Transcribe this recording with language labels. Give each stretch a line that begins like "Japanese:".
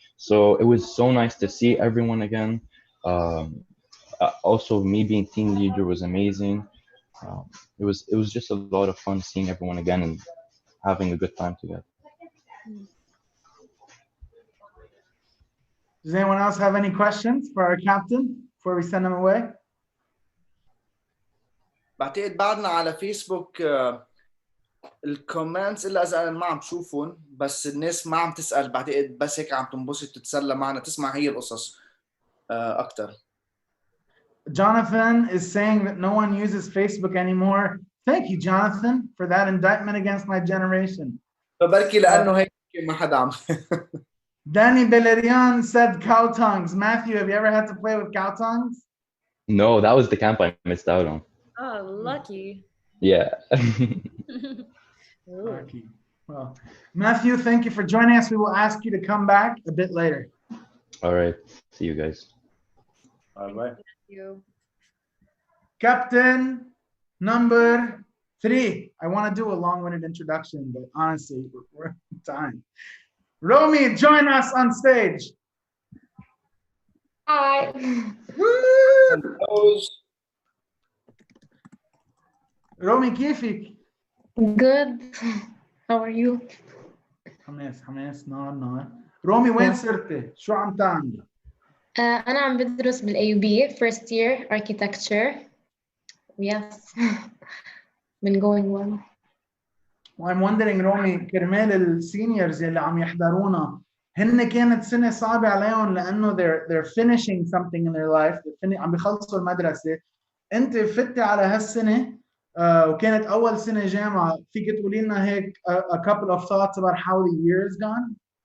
English: So it was so nice to see everyone again. Also, me being team leader was amazing. It was just a lot of fun seeing everyone again and having a good time together. Does anyone else have any questions for our captain before we send him away?
Arabic: بعتقد بعدنا على فيسبوك الكومنتس الا اذا ما عم تشوفهم، بس الناس ما عم تسال، بعتقد بس هيك عم تنبسط تتسلى معنا تسمع هي القصص اكثر.
English: Jonathan is saying that no one uses Facebook anymore. Thank you, Jonathan, for that indictment against my generation.
Arabic: فبركي لانه هيك ما حدا عم.
English: Danny Belerian said cow tongues. Matthew, have you ever had to play with cow tongues? No, that was the camp I missed out on. Oh, lucky. Yeah. Lucky. Well, Matthew, thank you for joining us. We will ask you to come back a bit later. All right. See you guys. Bye-bye. Thank you. Captain number 3. I want to do a long-winded introduction, but honestly, we're in time. Romy, join us on stage. Hi.
Arabic: Romy, كيفك؟
English: Good. How are you?
Arabic: حماس نار. رومي وين صرتي؟ شو عم تعملي؟ أنا عم بدرس بالAUB
English: first year architecture. Yes. Been going well. I'm wondering
Arabic: رومي كرمال السينيورز اللي عم يحضرونا، هن كانت سنة صعبة عليهم لأنه
English: they're finishing something in their life.
Arabic: عم بيخلصوا المدرسة. أنت فتي على هالسنة وكانت أول سنة جامعة، فيك تقولي لنا هيك
English: a couple of thoughts about how the year is gone؟